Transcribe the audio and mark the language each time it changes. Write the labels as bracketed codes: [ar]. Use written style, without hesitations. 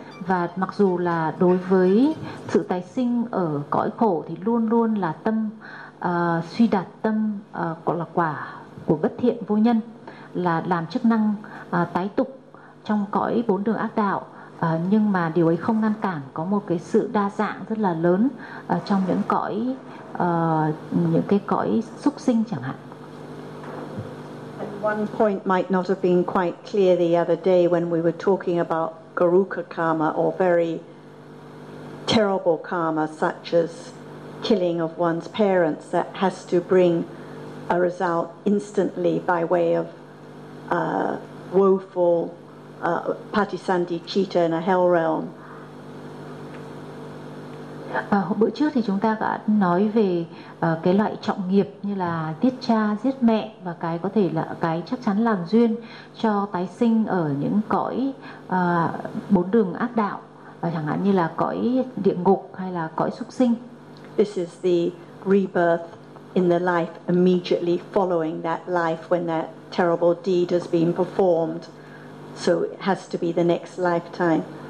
[vi] Và mặc dù là đối với sự tái sinh ở cõi khổ thì luôn luôn là tâm suy đạt, tâm gọi là quả của bất thiện vô nhân, là làm chức năng tái tục trong cõi bốn đường ác đạo, nhưng mà điều ấy không ngăn cản có một cái sự đa dạng rất là lớn trong những cõi những cái cõi súc sinh chẳng hạn. [en] And one point might not have been quite clear the other day when we were talking about garuka karma or very terrible karma such as killing of one's parents that has to bring a result instantly by way of woeful patisandhi citta in a hell realm. [vi] Bữa trước thì chúng ta đã nói về cái loại trọng nghiệp như là giết cha, giết mẹ, và cái có thể là cái chắc chắn làm duyên cho tái sinh ở những cõi bốn đường ác đạo, chẳng hạn như là cõi địa ngục hay là cõi súc sinh. [en] This is the rebirth in the life immediately following that life when that terrible deed has been performed. So it has to be the next lifetime.